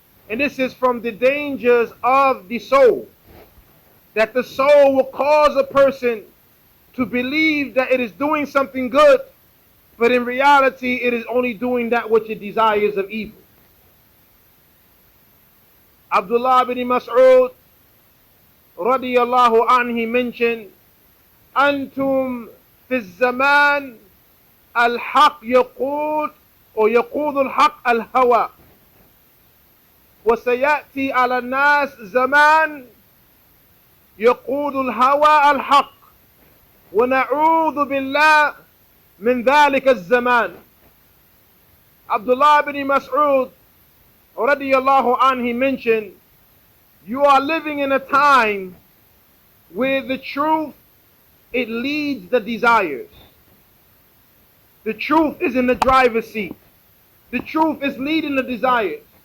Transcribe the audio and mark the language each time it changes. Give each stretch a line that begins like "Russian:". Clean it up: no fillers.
English: And this is from the dangers of the soul, that the soul will cause a person to believe that it is doing something good, but in reality it is only doing that which it desires of evil.
Arabic: Abdullah bin Mas'ud radiyallahu anhu,
English: he mentioned,
Arabic: أنتم في الزمان الحق يقود ويقود الحق الهوى وسيأتي على الناس زمان يقود الهوى الحق ونعوذ بالله من ذلك الزمان.
English: Abdullah bin Mas'ud radiyallahu anhu, he mentioned, you are living in a time where the truth, it leads the desires. The truth is in the driver's seat. The truth is leading the desires.